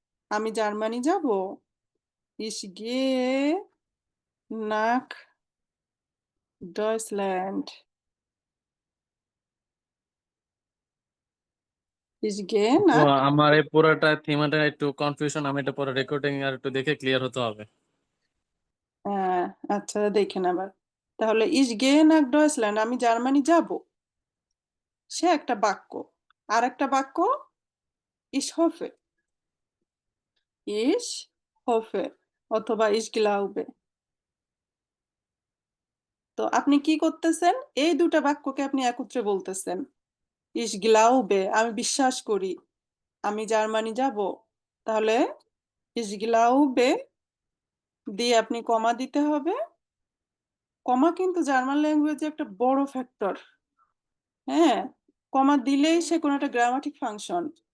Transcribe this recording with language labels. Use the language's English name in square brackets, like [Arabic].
[Bangla] আমি জার্মানি যাব, [German] ich gehe nach Deutschland, ich gehe [Bangla] আপু, [German] nach [Bangla] আমার এই পুরোটা থিমাটা একটু কনফিউশন, আমি এটা পরে রেকর্ডিং আর একটু দেখে ক্লিয়ার হতে হবে। আচ্ছা দেখেন আবার, তাহলে [German] ich gehe nach Deutschland, [Bangla] আমি জার্মানি যাব, সে একটা বাক্য। আর একটা বাক্য [German] ich hoffe, ich hoffe অথবা ich glaube। [Bangla] তো আপনি কি করতেছেন? এই দুটা বাক্যকে আপনি একত্রে বলতেছেন। [German] ich glaube, [Bangla] আমি বিশ্বাস করি আমি জার্মানি যাব, তাহলে ich glaube দিয়ে আপনি কমা দিতে হবে। কমা কিন্তু জার্মান ল্যাঙ্গুয়েজে একটা বড় ফ্যাক্টর। হ্যাঁ, কমা দিলেই সে কোনো একটা গ্রামাটিক ফাংশন।